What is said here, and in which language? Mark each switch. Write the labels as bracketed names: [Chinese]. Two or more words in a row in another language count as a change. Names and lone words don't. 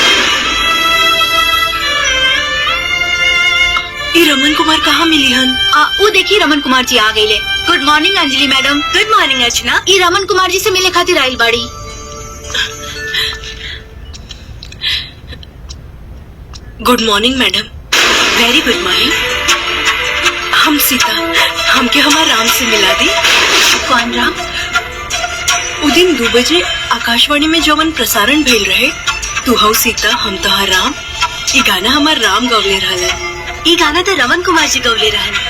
[Bhojpuri] ये रमन कुमार कहाँ मिली हन? वो देखी रमन कुमार जी आ गईले। [English] Good morning Anjali madam. Good morning Archana. [Bhojpuri] ये रमन कुमार जी से मिले खातिर आइल बाड़ी। [English] Good morning madam. Very good morning. [Bhojpuri] हम सीता, हमके हमार राम से मिला दी। कौन राम? उ दिन 2 बजे आकाशवाणी में जौन प्रसारण भइल रहे। तू हो सीता, हम तो हर राम। ये गाना हमार राम गौले रहल। ये गाना तो रमन कुमार जी गौले रहन।